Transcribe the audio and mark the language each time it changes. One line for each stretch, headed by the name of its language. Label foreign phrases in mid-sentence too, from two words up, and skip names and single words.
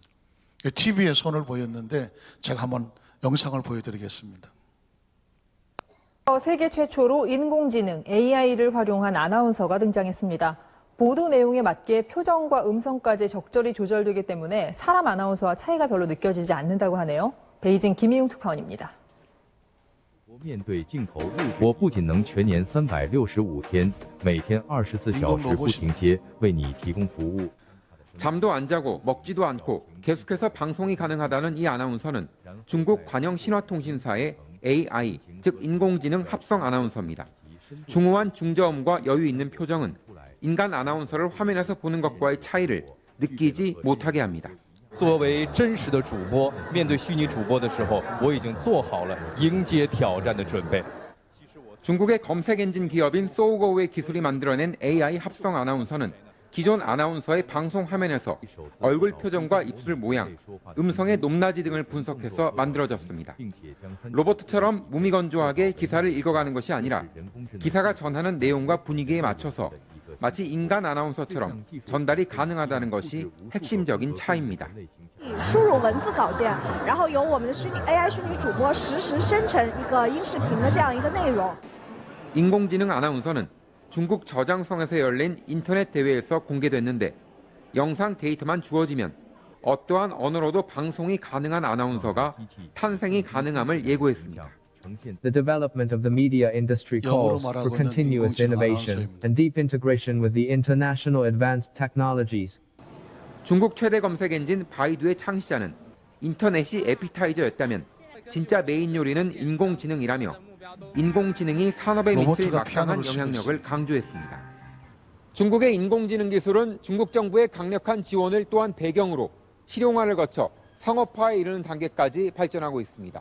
Korean: TV에 손을 보였는데 제가 한번 영상을 보여드리겠습니다. 세계 최초로 인공지능 AI를 활용한 아나운서가 등장했습니다. 보도 내용에 맞게 표정과 음성까지 적절히 조절되기 때문에 사람 아나운서와 차이가 별로 느껴지지 않는다고 하네요. 베이징 김희웅 특파원입니다.
Chinese: 面对镜头，我不仅能全年365天，每天24小时不停歇为你提供服务。
Korean: 잠도 안 자고 먹지도 않고 계속해서 방송이 가능하다는 이 아나운서는 중국 관영신화통신사의 AI, 즉 인공지능 합성 아나운서입니다. 중후한 중저음과 여유 있는 표정은 인간 아나운서를 화면에서 보는 것과의 차이를 느끼지 못하게 합니다.
Chinese: 作为真实的主播，面对虚拟主播的时候，我已经做好了迎接挑战的准备。
Korean: 중국의 검색 엔진 기업인 소우고우의 기술이 만들어낸 AI 합성 아나운서는 기존 아나운서의 방송 화면에서 얼굴 표정과 입술 모양, 음성의 높낮이 등을 분석해서 만들어졌습니다. 로봇처럼 무미건조하게 기사를 읽어가는 것이 아니라 기사가 전하는 내용과 분위기에 맞춰서 마치 인간 아나운서처럼 전달이 가능하다는 것이 핵심적인 차이입니다.
Chinese: 输入文字稿件，然后由我们的AI 虚拟主播实时生成一个音视频的这样一个内容。
Korean: 인공지능 아나운서는 중국 저장성에서 열린 인터넷 대회에서 공개됐는데 영상 데이터만 주어지면 어떠한 언어로도 방송이 가능한 아나운서가 탄생이 가능함을 예고했습니다.
English: The development of the media industry calls for continuous innovation and deep integration with the international advanced technologies.
Korean: 중국 최대 검색 엔진 바이두의 창시자는 인터넷이 에피타이저였다면 진짜 메인 요리는 인공지능이라며 인공지능이 산업에 미칠 막강한 영향력을 강조했습니다. 중국의 인공지능 기술은 중국 정부의 강력한 지원을 또한 배경으로 실용화를 거쳐 상업화에 이르는 단계까지 발전하고 있습니다.